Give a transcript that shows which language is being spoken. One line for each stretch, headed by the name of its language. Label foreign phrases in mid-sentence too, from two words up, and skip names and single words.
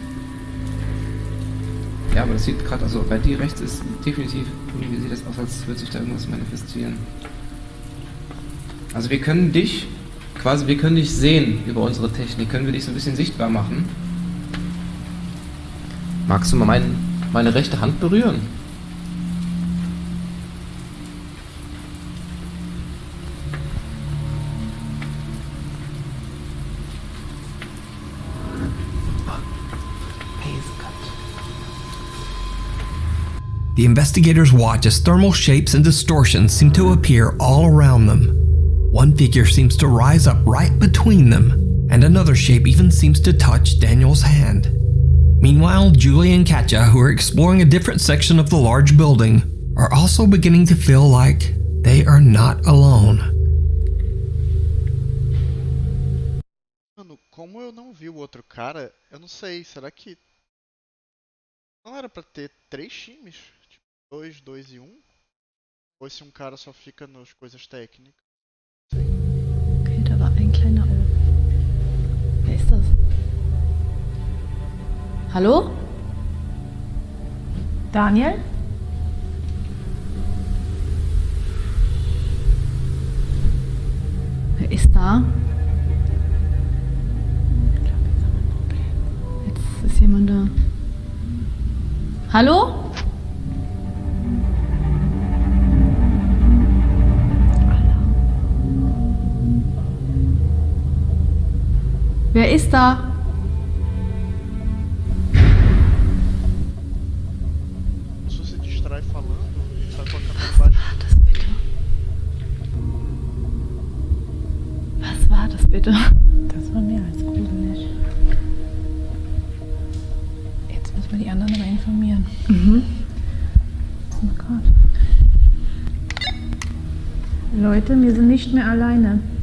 German: Ja, aber das sieht gerade, also bei dir rechts ist definitiv, irgendwie sieht das aus, als würde sich da irgendwas manifestieren. Also wir können dich sehen über unsere Technik, können wir dich so ein bisschen sichtbar machen. Magst du mal meine rechte Hand berühren?
English: The investigators watch as thermal shapes and distortions seem to appear all around them. One figure seems to rise up right between them, and another shape even seems to touch Daniel's hand. Meanwhile, Julie and Katja, who are exploring a different section of the large building, are also beginning to feel like they are not alone.
Portuguese: Mano, como eu não vi o outro cara, eu não sei, será que não era pra ter 3 times? Tipo, 2, 2 e 1? Ou se um cara só fica nas coisas técnicas?
German: Okay, da war ein kleiner. Wer ist das? Hallo? Daniel? Wer ist da? Ich glaube, jetzt haben wir ein Problem. Jetzt ist jemand da. Hallo? Wer ist da?
Portuguese: Se você distrai falando, sai com a câmera embaixo.
German: Das bitte. Was war das bitte? Das war mehr als gruselig. Jetzt müssen wir die anderen aber informieren. Was ist denn gerade? Leute, wir sind nicht mehr alleine.